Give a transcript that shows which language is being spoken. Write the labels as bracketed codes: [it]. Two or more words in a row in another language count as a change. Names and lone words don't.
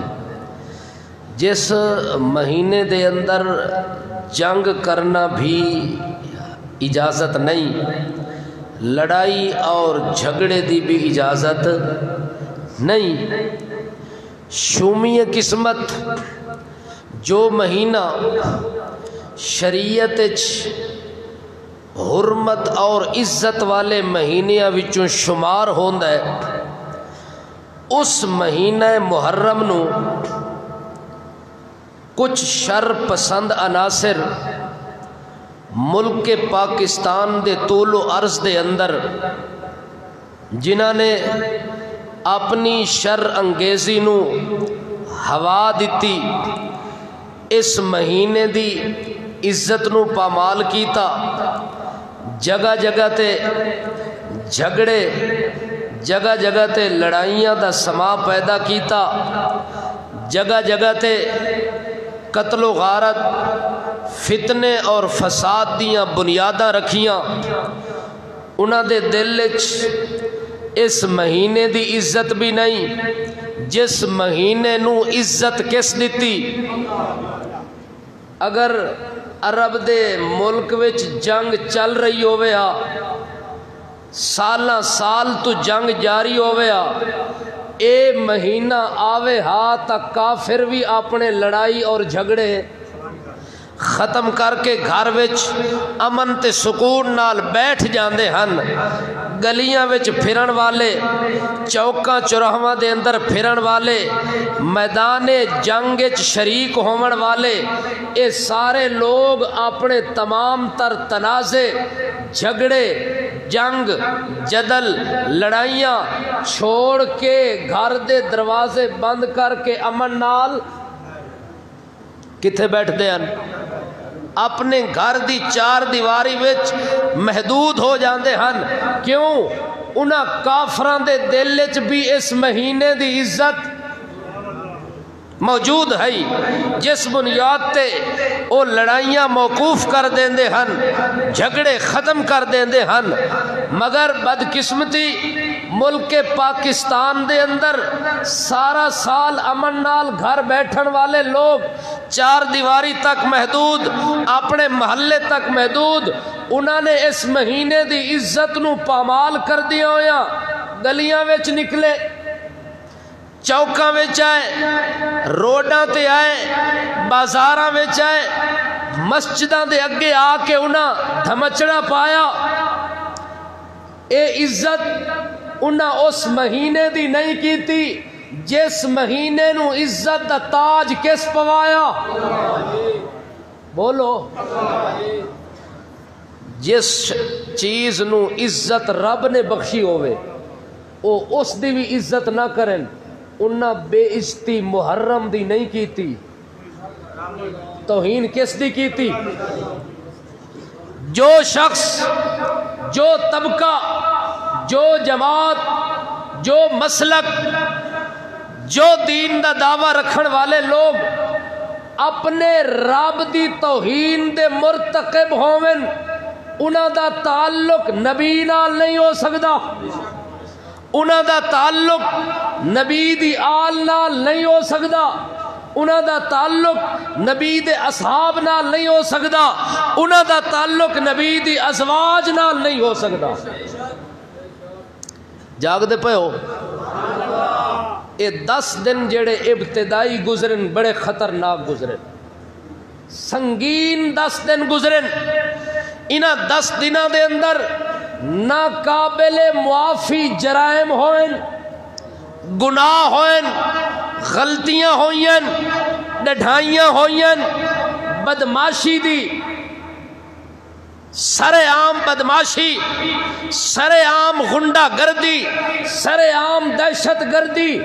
[pa] جس مہینے دے اندر جنگ کرنا بھی اجازت نہیں، لڑائی اور جھگڑے دی بھی اجازت نہیں۔ شومی قسمت جو مہینہ شریعت حرمت اور عزت والے مہینیاں وچوں شمار ہوندا ہے، اس مہینہ محرم نو کچھ شر پسند عناصر ملک پاکستان دے طول و عرض دے اندر جنہاں نے اپنی شر انگیزی نو ہوا دیتی، اس مہینے دی عزت نو پامال کیتا، جگہ جگہ تے جھگڑے، جگہ جگہ تے لڑائیاں دا سما پیدا کیتا، جگہ جگہ تے قتل و غارت، فتنے اور فساد دیاں بنیاداں رکھیاں۔ انہاں دے دل وچ اس مہینے دی عزت بھی نہیں، جس مہینے نو عزت کس دیتی؟ اگر عرب دے ملک وچ جنگ چل رہی ہوئے سالاں سال تو جنگ جاری ہوئے اے مہینہ آوے ہاں تک کافر بھی اپنے لڑائی اور جھگڑے ختم کر کے گھر وچ امن تے سکون نال بیٹھ جاندے ہن. گلیاں وچ پھرن والے، چوکاں چوراہاں دے اندر پھرن والے، میدان جنگ وچ شریک ہون والے، اے سارے لوگ اپنے تمام تر تنازع، جھگڑے، جنگ، جدل، لڑائیاں چھوڑ کے گھر دے دروازے بند کر کے امن نال کتھے بیٹھتے ہیں؟ اپنے گھر دی چار دیواری وچ محدود ہو جاندے ہن. کیوں؟ انہاں کافراں دے دل وچ بھی اس مہینے دی عزت موجود ہے جس بنیاد تے او لڑائیاں موقوف کر دیندے ہن، جھگڑے ختم کر دیندے ہن. مگر بدقسمتی ملک پاکستان دے اندر سارا سال امن نال گھر بیٹھن والے لوگ چار دیواری تک محدود، اپنے محلے تک محدود، انہوں نے اس مہینے دی عزت نو پامال کر دیا ہویا. گلیاں وچ نکلے، چوکاں وچ آئے، روڈاں تے آئے، بازاراں وچ آئے، مسجداں دے اگے آ کے انہاں دھمچڑا پایا. اے عزت انہاں اس مہینے دی نہیں کیتی جس مہینے نو عزت دا تاج کس پوایا؟ بولو. جس چیز نو عزت رب نے بخشی ہوئے او اس دی بھی عزت نہ کرن، انہاں بے عزتی محرم دی نہیں کیتی، توہین کس دی کیتی؟ جو شخص، جو طبقہ، جو جماعت، جو مسلک، جو دین دا دعویٰ رکھن والے لوگ اپنے رب دی توہین دے مرتکب ہوون، انہاں دا تعلق نبی نال نہیں ہو سکدا، انہاں دا تعلق نبی دی آل نال نہیں ہو سکدا، انہاں دا تعلق نبی دے اصحاب نال نہیں ہو سکدا، انہاں دا تعلق نبی دی ازواج نال نہیں ہو سکدا. جاگ دے پے ہو؟ اے 10 دن جڑے ابتدائی گزرن بڑے خطرناک گزرن، سنگین 10 دن گزرن. انہاں 10 دنوں دے اندر ناقابل معافی جرائم ہوئن، گناہ ہوئن، غلطیاں ہوئن، ڈھائیاں ہوئن، بدماشی دی سر عام بدماشی، سر عام غنڈہ گردی، سر عام دہشت گردی.